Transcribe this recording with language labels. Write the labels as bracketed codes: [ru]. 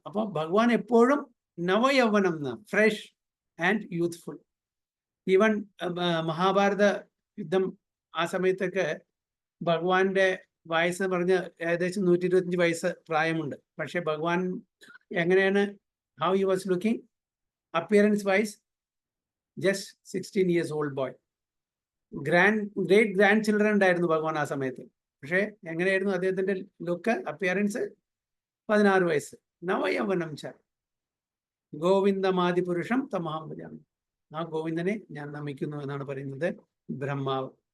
[ml] അപ്പോൾ ഭഗവാൻ എപ്പോഴും നവയൗവനം, [en] Fresh and youthful. [ml] Even Mahabharata യുദ്ധം ആ സമയത്തൊക്കെ ഭഗവാന്റെ വയസ്സ് പറഞ്ഞ് ഏകദേശം 125 വയസ്സ് പ്രായമുണ്ട്. പക്ഷെ ഭഗവാൻ എങ്ങനെയാണ്, [en] How he was looking appearance wise? Just 16 years old boy. Great grand children [ml] ഉണ്ടായിരുന്നു ഭഗവാൻ ആ സമയത്ത്. പക്ഷെ എങ്ങനെയായിരുന്നു അദ്ദേഹത്തിന്റെ ലുക്ക്, അപ്പിയറൻസ്? 16 വയസ്സ്. [sa] നവയൗവനം ച ഗോവിന്ദമാദിപുരുഷം തമഹം ഭജാമി. [ml] ആ ഗോവിന്ദനെ ഞാൻ നമിക്കുന്നു എന്നാണ് പറയുന്നത് ബ്രഹ്മാവ്.